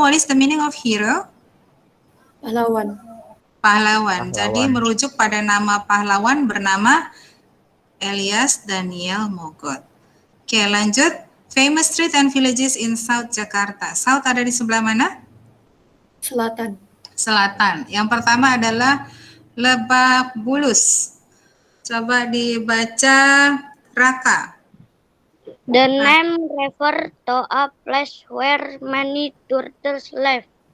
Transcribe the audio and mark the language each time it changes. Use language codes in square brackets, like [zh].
[en] What is the meaning of hero? [id] Pahlawan. Pahlawan. Jadi merujuk pada nama pahlawan bernama Elias Daniel Mogot. Oke, lanjut. [en] Famous street and villages in South Jakarta. [id] South ada di sebelah mana? Selatan. Selatan. Yang pertama adalah Lebak Bulus. Coba dibaca Raka. [en] The name refer to a place where many turtles live.